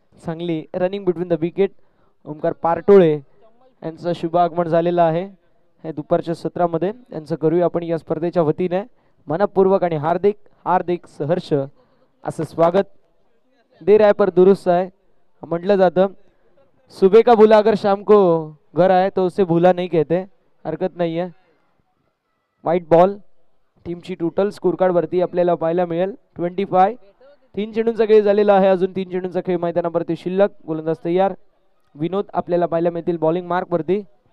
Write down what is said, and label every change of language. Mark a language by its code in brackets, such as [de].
[mr] चांगली running between the wicket. Omkar पारटोळे यांचं शुभ आगमन झालेलं आहे हे दुपारच्या सत्रामध्ये. यांचं करूया आपण या स्पर्धेच्या वतीने मनपूर्वक आणि हार्दिक हार्दिक सहर्ष असं स्वागत. दे राय पर दुरुस्त आहे म्हटलं जातं. [hi] सुबह का भूला अगर शाम को घर आए तो उसे भूला नहीं कहते. [mr] हरकत नाही आहे. वाईट बॉल. टीमची टोटल स्कोर कार्ड वरती आपल्याला पाहायला मिळेल 25. 3 चेंडूंचा खेळ झालेला आहे. अजून 3 चेंडूंचा खेळ मैदानावरती शिल्लक. गोलंदाज तयार. विनोद आपल्याला पाहायला मिळतील बॉलिंग मार्क वरती.